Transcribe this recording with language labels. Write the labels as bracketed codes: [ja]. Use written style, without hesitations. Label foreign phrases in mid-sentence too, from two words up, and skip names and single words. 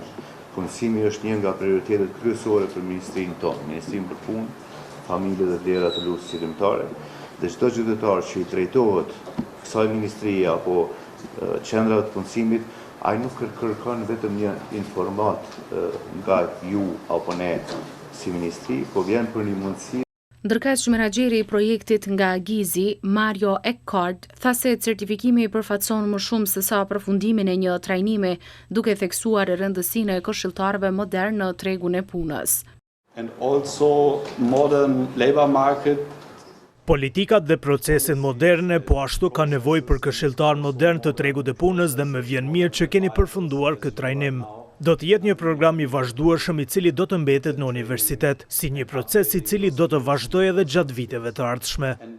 [sq] Punësimi është një nga prioritetet kryesore për ministrinë tonë, Ministrinë për Punë, Familje dhe Vlera të Luftës Qëndrore, dhe çdo qytetar që i drejtohet kësaj ministrie apo qendrave të punësimit, ai nuk kërkon vetëm një informat nga ju apo ne si ministri, po vjen për një mundësi. Ndërkaq menaxheri i projektit nga Gizi, Mario Eckhart, tha se certifikimi i përfaqëson më shumë se sa përfundimin e një trajnimi, duke theksuar rëndësinë e këshilltarëve modern në tregun e punës. [en] And also modern labor market. [sq] Politikat dhe proceset moderne po ashtu ka nevojë për këshilltar modern të tregut e punës dhe më vjen mirë që keni përfunduar këtë trajnim. Do të jetë një program i vazhdueshëm i cili do të mbetet në universitet, si një proces i cili do të vazhdojë edhe gjatë viteve të ardhshme.